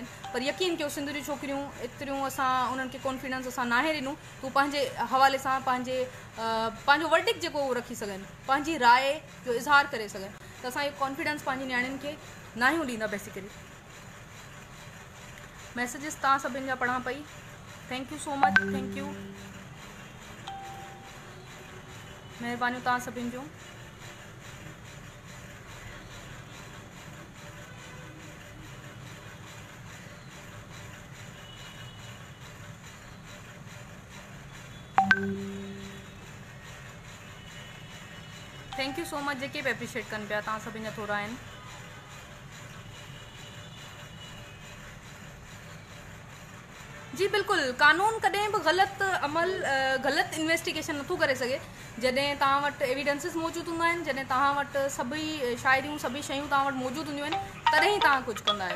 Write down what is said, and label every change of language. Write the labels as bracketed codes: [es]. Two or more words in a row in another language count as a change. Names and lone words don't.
[sd] पर यकीन कयो, सिंध जूं छोकिरियूं एतिरियूं असां उन्हनि खे कॉन्फिडेंस असां नाहे ॾिनूं तूं पंहिंजे हवाले सां पंहिंजो वर्डिक्ट जेको उहो रखी सघनि, पंहिंजी राय जो इज़हार करे सघनि, त असां इहो कॉन्फिडेंस पंहिंजी नियाणियुनि खे नाहियूं ॾींदा। बेसिकली मैसेजिस तव्हां सभिनि जा पढ़ां पई, [en] thank you so much, thank you, [sd] महिरबानियूं तव्हां सभिनि जूं। [en] thank you so much [sd] जेके बि एप्रिशिएट कनि पिया, तव्हां सभिनि जा थोरा आहिनि। जी बिल्कुलु, कानून कॾहिं बि ग़लति अमल, ग़लति इन्वेस्टिगेशन नथो करे सघे जॾहिं तव्हां वटि एविडेंसिस मौजूदु हूंदा आहिनि, जॾहिं तव्हां वटि सभई शाइरियूं सभई शयूं तव्हां वटि मौजूदु हूंदियूं आहिनि, तॾहिं तव्हां कुझु कंदा आहियो।